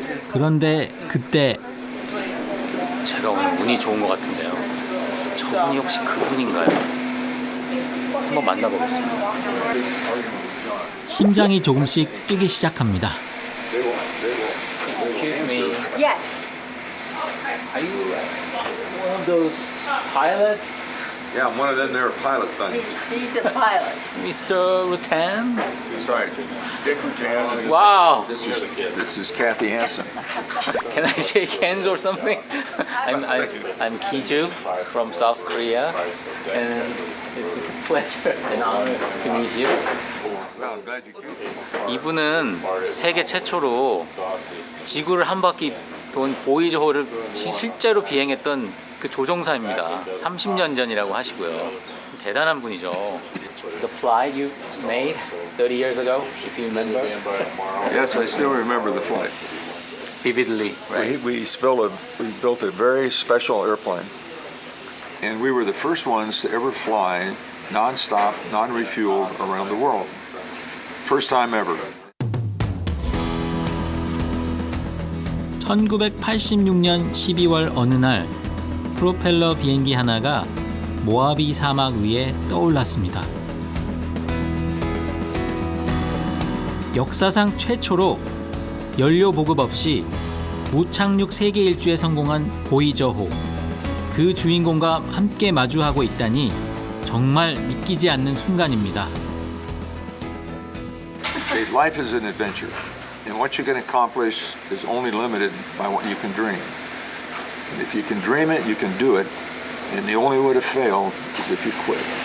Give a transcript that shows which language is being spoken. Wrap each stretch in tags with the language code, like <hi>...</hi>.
<ko>그런데 그때 제가 오늘 운이 좋은 것 같은데요. 저분이 혹시 그분인가요? 한번 만나보겠습니다. 심장이 조금씩 뛰기 시작합니다.</ko> <en>Excuse me. Yes. Are you one of those pilots Yeah, one of them there pilot things. He's a pilot. Mr. Rutan. That's right. Dick Rutan. Wow. This is Kathy Hansen. Can I shake hands or something? I'm Kiju from South Korea, and it's just a pleasure and honor to meet you. Well, I'm glad you came.</en> <ko>이분은 세계 최초로 지구를 한 바퀴 돈 보이저호를 실제로 비행했던 그 조종사입니다. 30년 전이라고 하시고요. 대단한 분이죠.</ko> <en>The flight you made 30 years ago, if you remember, Yes, I still remember the flight. vividly, right? We built a very special airplane, and we were the first ones to ever fly non-stop, non-refueled around the world. First time ever.</en> <ko>1986년 12월 어느 날 프로펠러 비행기 하나가 모하비 사막 위에 떠올랐습니다. 역사상 최초로 연료 보급 없이 무착륙 세계 일주에 성공한 보이저호. 그 주인공과 함께 마주하고 있다니 정말 믿기지 않는 순간입니다.</ko> <en>Life is an adventure, and what you can accomplish is only limited by what you can dream. And if you can dream it, you can do it, and the only way to fail is if you quit.</en>